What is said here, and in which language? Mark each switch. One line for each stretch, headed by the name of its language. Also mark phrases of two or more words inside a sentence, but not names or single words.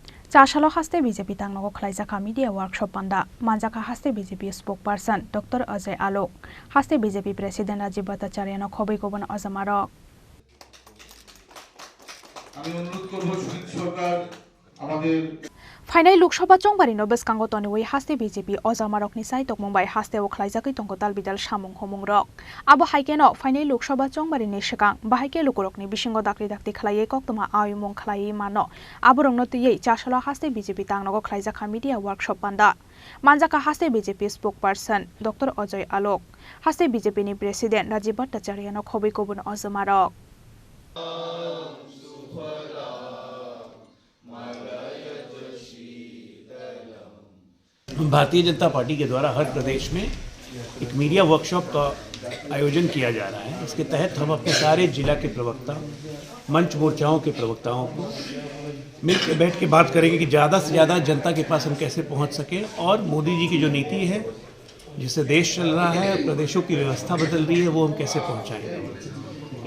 Kok Borok: Chashalo haste BJP tangnogo khlaijaka
English: media workshop
Kok Borok: panda manjaka haste BJP spokesperson Dr. Ajay Alok haste BJP president Rajiv Bhattacharya no khobei kobon azamarok
Bangla: আমি অনুরোধ করব সুনীল সরকার আমাদের
Kok Borok: Final Loksaha Chongbari no beskango toniwi haste BJP ozamarok ni sai tokmongbai haste o khlaijakai tongko talbidal samung homungrok abo haikeno final Loksaha Chongbari ni sikang bahaike lukurok ni bisingo dakri dakti khlaiye koktoma ayumung khlaiye mano aborong no tiyei chashalo haste BJP tangnogo khlaijaka
English: media workshop
Kok Borok: panda manjaka haste BJP spokesperson Dr. Ajay Alok haste BJP ni president Rajiv Bhattacharya no khobei kobon azamarok
Hindi: भारतीय जनता पार्टी के द्वारा हर प्रदेश में एक मीडिया वर्कशॉप का आयोजन किया जा रहा है। इसके तहत हम अपने सारे जिला के प्रवक्ता मंच मोर्चाओं के प्रवक्ताओं को मिलकर बैठ के बात करेंगे कि ज़्यादा से ज़्यादा जनता के पास हम कैसे पहुंच सकें और मोदी जी की जो नीति है जिससे देश चल रहा है, प्रदेशों की व्यवस्था बदल रही है, वो हम कैसे पहुँचाएँ।